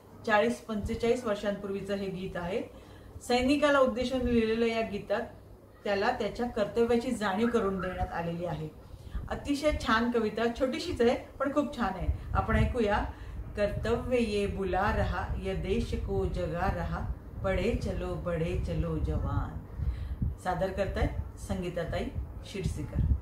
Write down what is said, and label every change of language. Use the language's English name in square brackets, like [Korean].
[Marathi] 40-45 वर्षांपूर्वीचं हे गीत आहे. सैनिकाला उद्देशून लिहिलेलं या गीतात त्याला त्याच्या कर्तव्याची जाणीव करून देण्यात आलेली आहे. अतिशय छान कविता, छोटीशीच आहे पण खूप छान आहे. आपण ऐकूया. [Hindi] कर्तव्य ये बुला रहा, ये देश को जगा रहा, बड़े चलो जवान. [Marathi] सादर करतायत संगीताताई शिरसीकर.